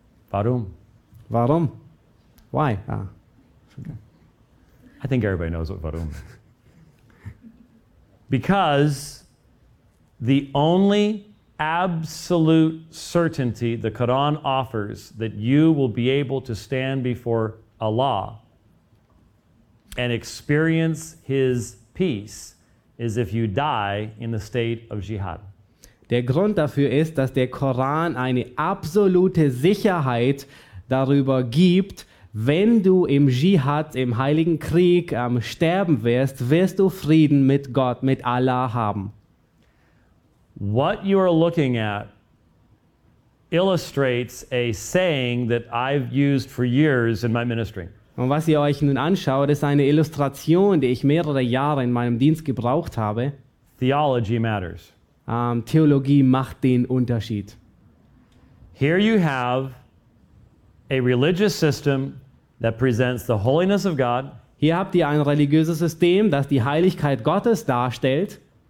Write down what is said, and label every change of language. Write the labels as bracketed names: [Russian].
[German] Warum? Warum? [English] Why? I think everybody knows what warum. Because the only absolute certainty the Quran offers that you will be able to stand before Allah and experience His peace is if you die in the state of jihad. [German] Der Grund dafür ist, dass der Koran eine absolute Sicherheit darüber gibt, wenn du im Dschihad, im Heiligen Krieg, sterben wirst, wirst du Frieden mit Gott, mit Allah haben. [English] What you are looking at illustrates a saying that I've used for years in my ministry. [German] Und was ihr euch nun anschaut, ist eine Illustration, die ich mehrere Jahre in meinem Dienst gebraucht habe. [English] Theology matters. [German] Theologie macht den Unterschied. [English] Here you have a religious system that presents the holiness of God. [German] Hier habt ihr ein religiöses System, das die Heiligkeit Gottes darstellt.